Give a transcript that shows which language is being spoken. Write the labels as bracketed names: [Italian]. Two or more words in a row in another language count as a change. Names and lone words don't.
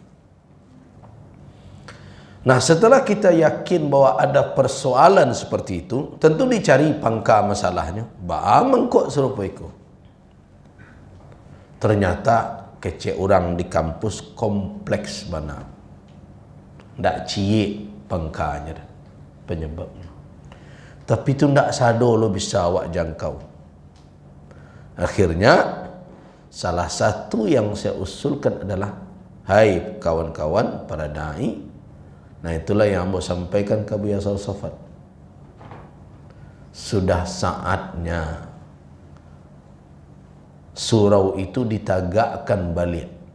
[Indonesian] Nah, setelah kita yakin bahwa ada persoalan seperti itu, tentu dicari pangka masalahnya. Bagaimana kok serupa itu? Ternyata kecek orang di kampus kompleks mana. [Minangkabau] Ndak cie pangkanya, penyebabnya. Tapi itu ndak sado lo bisa awak jangkau. [Indonesian] Akhirnya salah satu yang saya usulkan adalah, hai kawan-kawan para dai, nah itulah yang mau sampaikan ke Buya Safat. Sudah saatnya surau itu ditagakkan balik.